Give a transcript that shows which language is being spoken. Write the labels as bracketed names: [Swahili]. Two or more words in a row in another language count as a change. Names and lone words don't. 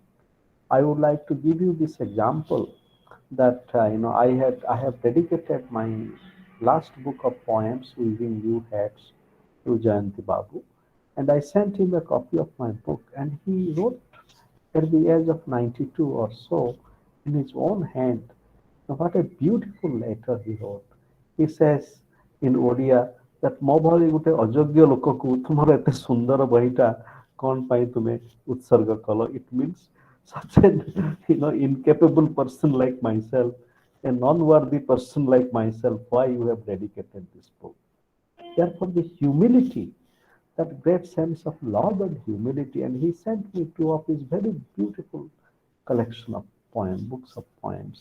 [English] I would like to give you this example that I have dedicated my last book of poems, Weaving New Hats, to Jayanti Babu, and I sent him a copy of my book, and he wrote at the age of 92 or so in his own hand. Now, what a beautiful letter he wrote. He says in Odia that [Odia] ମୋ ଭଳି ଗୋଟେ ଅଯୋଗ୍ୟ ଲୋକକୁ ତୁମର ଏତେ ସୁନ୍ଦର ବହିଟା କଣ ପାଇଁ ତୁମେ ଉତ୍ସର୍ଗ କଲ? [English] It means such an incapable person like myself, a non-worthy person like myself, why you have dedicated this book? Therefore, the humility, that great sense of love and humility, and he sent me two of his very beautiful collection of books of poems.